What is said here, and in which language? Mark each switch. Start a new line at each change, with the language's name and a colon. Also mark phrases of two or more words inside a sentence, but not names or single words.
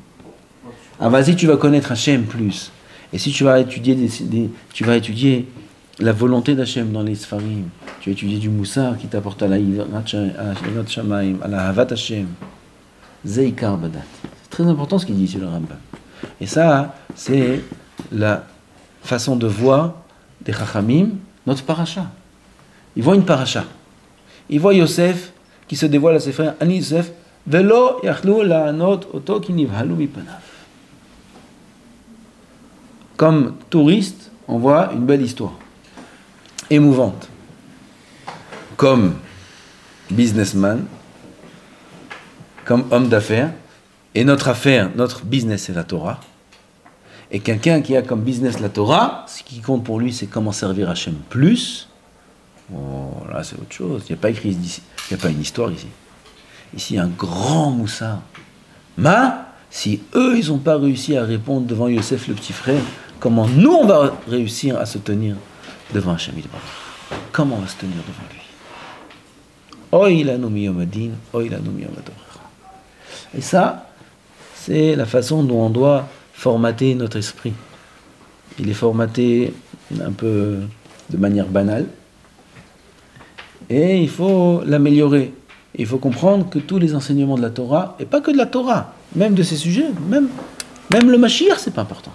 French: Ah, vas-y, tu vas connaître Hachem plus. Et si tu vas étudier la volonté d'Hachem dans les Sfarim, tu vas étudier du Moussar qui t'apporte à la
Hebrew: יראת שמים,
French: à la
Hebrew: אהבת השם. Zeikar Badat.
French: C'est très important ce qu'il dit sur le Rambam. Et ça, c'est la façon de voir des Chachamim, notre paracha. Ils voient une paracha. Ils voient Yosef qui se dévoile à ses frères.
Hebrew: אני יוסף ולא יכלו לענות אתו כי נבהלו מפניו.
French: Comme touriste, on voit une belle histoire, émouvante. Comme businessman, comme homme d'affaires, et notre affaire, notre business, c'est la Torah. Et quelqu'un qui a comme business la Torah, ce qui compte pour lui, c'est comment servir Hachem plus. Oh, là, c'est autre chose. Il n'y a pas écrit ici, il n'y a pas une histoire ici. Ici, il y a un grand moussard. Si eux, ils n'ont pas réussi à répondre devant Yosef, le petit frère, comment nous, on va réussir à se tenir devant Hachem? Comment on va se tenir devant lui?
Hebrew: אוי לנו מיום הדין אוי לנו מיום הדרך.
French: Et ça, c'est la façon dont on doit formater notre esprit. Il est formaté un peu de manière banale. Et il faut l'améliorer. Il faut comprendre que tous les enseignements de la Torah, et pas que de la Torah, même de ces sujets, même le Mashiach, c'est pas important.